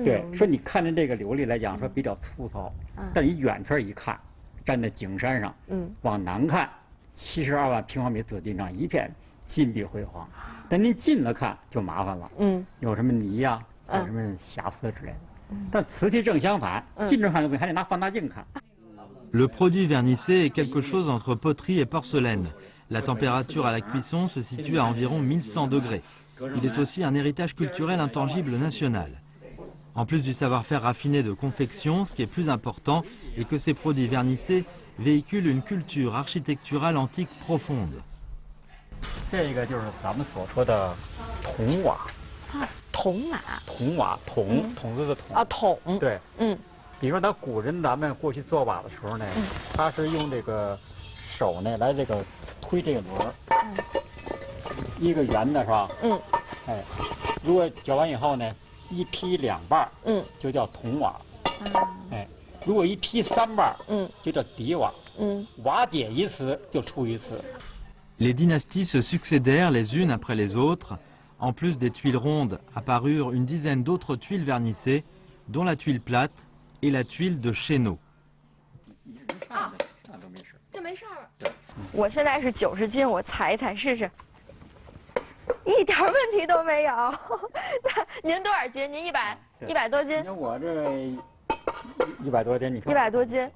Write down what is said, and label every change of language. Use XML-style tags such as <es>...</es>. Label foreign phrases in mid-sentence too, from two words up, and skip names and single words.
<zh>对，说你看着这个琉璃来讲，说比较粗糙，但你远处一看，站在景山上，往南看，72万平方米紫禁上一片金碧辉煌，但您近了看就麻烦了，有什么泥呀，有什么瑕疵之类的。但瓷器正相反，近着看还得拿放大镜看。</zh> <fr>Le produit vernissé est quelque chose entre poterie et porcelaine. La température à la cuisson se situe à environ 1100 degrés. Il est aussi un héritage culturel intangible national. En plus du savoir-faire raffiné de confection, ce qui est plus important est que ces produits vernissés véhiculent une culture architecturale antique profonde.</fr> <zh>这个就是咱们所说的筒瓦。筒瓦。筒瓦，筒子的筒。啊，筒。对。比如说，咱古人咱们过去做瓦的时候呢，他是用这个手呢来这个推这个轮儿，一个圆的是吧？哎，如果搅完以后呢，一劈两半，就叫筒瓦。哎，如果一劈三半，就叫底瓦。瓦解一词就出于此。</zh> <fr>Les dynasties se succédèrent les unes après les autres. En plus des tuiles rondes, apparurent une dizaine d'autres tuiles vernissées, dont la tuile plate et la tuile de chéneau.</fr> <zh>这没事儿。我现在是90斤，我踩一踩试试，一点问题都没有。那您多少斤？您100多斤？我这100多斤，你说 100多斤。</zh>